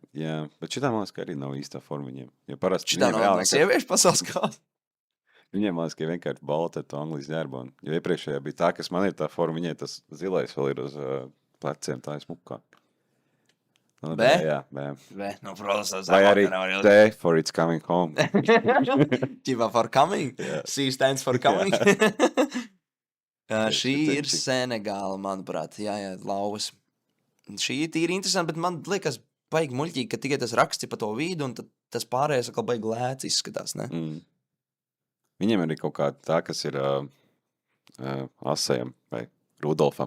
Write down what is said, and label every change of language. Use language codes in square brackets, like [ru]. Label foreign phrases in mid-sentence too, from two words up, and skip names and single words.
[lv] Jā, bet šitā man liekas, ka arī nav īstā forma viņiem. Jo parasti Šitā viņiem nav reāli sieviešu pasaules kāds. Viņiem man liekas, ka vienkārši balta ar to Anglijas ģērbonu. Jo iepriekšējā bija tā, kas man ir tā forma, viņai tas zilais vēl ir uz pleciem, tā ir smukā. Nu, B? Jā, B. B. Nu, protams, tas Vai arī [en] D for it's coming home. Ķipa for coming. [lv] Jā. [en] C stands for coming. [lv] Šī šitā- ir Senegāla, manuprāt. Jā, lauvas. Šī ir tīri interesanti, bet man liekas baigi muļķīgi, ka tikai tas raksts ir pa to vidu, un tad tas pārējais atkal baigi lēts izskatās, ne? Viņiem arī kaut kā tā, kas ir Asajam vai Rudolfam.